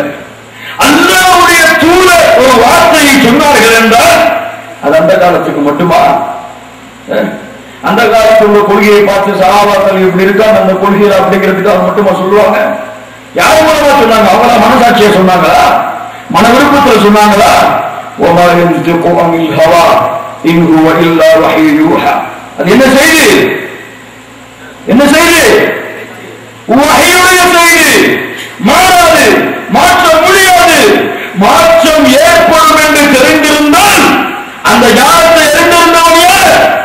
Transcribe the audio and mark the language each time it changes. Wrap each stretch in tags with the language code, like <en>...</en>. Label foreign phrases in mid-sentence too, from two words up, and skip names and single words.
<ta>அல்லாஹ்வுடைய தூதர் ஒரு வார்த்தையை சொன்னார்கள் என்றால் அது அந்த காலத்துக்கு மட்டுமா? அந்த காலத்தில் உள்ள கொள்கையை பார்த்து சஹாபாக்கள் இப்படி இருக்காங்க, அந்த கொள்கையில் அப்படிங்கிறதுக்கு மட்டுமா சொல்லுவாங்க? யார் மூலமா சொன்னாங்க? அவங்களா மனசாட்சியை சொன்னாங்களா? மன விருப்பத்தில் சொன்னாங்களா?</ta> <ar>وَمَا يَنْطِقُ عَنِ الْهَوَىٰ إِنْ هُوَ إِلَّا وَحْيٌ يُوحَىٰ.</ar> <ta>அது என்ன செய்தி? என்ன செய்தி? வஹீயுடைய செய்தி. மாறாது, மாற்ற முடியாது. மாற்றம் ஏற்படும் என்று தெரிந்திருந்தால் அந்த ஞானத்தை அறிந்திருந்தவன் யார்?</ta>